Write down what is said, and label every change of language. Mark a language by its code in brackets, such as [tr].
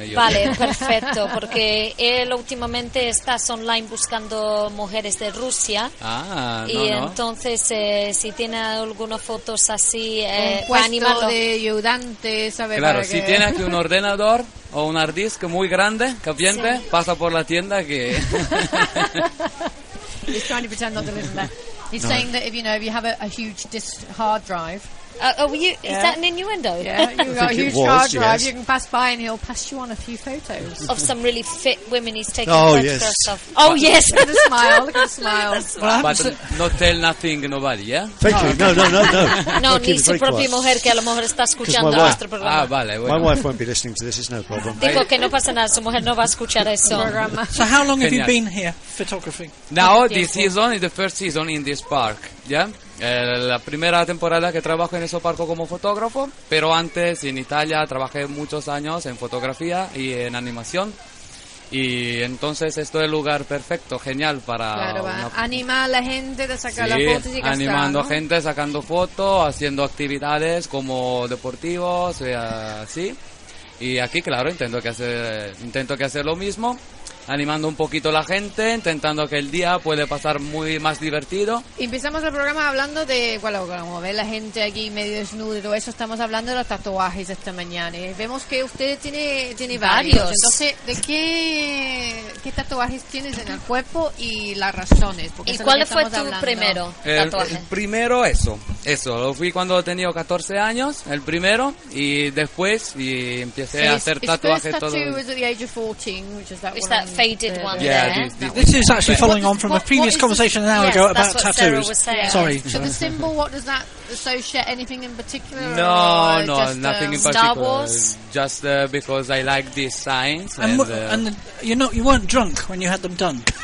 [es] Vale, perfecto, porque él últimamente está online buscando mujeres de Rusia. Ah, no, y no. Entonces, si tiene algunas fotos así, para animarlo. Un puesto de ayudante, ¿sabes? Claro, para si que... tiene aquí un ordenador. O un hard disk muy grande, caliente, sí. Pasa por la tienda que... [en] He's trying to pretend not to listen there. He's no. saying that if you know if you have a huge disk hard drive... Is that an innuendo? Yeah, you've got a huge hard drive, you can pass by and he'll pass you on a few photos. Of some really fit women he's taking photos of. Oh, yes. Look at the smile, look at the smile. But not tell nothing nobody, yeah? Thank you. No. [es] No, ni su propia mujer que a lo mejor está escuchando nuestro programa. Ah, vale. Bueno. [en] My wife won't be listening to this, it's no problem. [es] Digo que no pasa nada, su mujer no va a escuchar eso. [en] So how long have you been here, photographing? Now, this season is the first season in this park, yeah? [es] La primera temporada que trabajo en ese parque como fotógrafo, pero antes en Italia trabajé muchos años en fotografía y en animación. Y entonces esto es el lugar perfecto, genial para... Claro, animar a la gente de sacar las fotos y gastar, animando ¿no? a gente, sacando fotos, haciendo actividades como deportivos, así. Y aquí, claro, intento hacer lo mismo, animando un poquito a la gente, intentando que el día puede pasar muy más divertido. Empezamos el programa hablando de, bueno, como ve la gente aquí medio desnuda y todo eso, estamos hablando de los tatuajes esta mañana. Vemos que usted tiene varios. Entonces, ¿de qué tatuajes tienes en el cuerpo y las razones? Porque ¿y cuál fue tu hablando. Primero tatuaje? El primero, eso. Lo fui cuando tenía 14 años, el primero, y después y empecé a hacer tatuajes todo. [en] Faded one yeah, there. This is actually following on from a previous conversation an hour ago about tattoos. Sarah was saying. Sorry. For the symbol, what does that associate? Anything in particular? No, nothing in particular. Star Wars? Just because I like these signs. You weren't drunk when you had them done.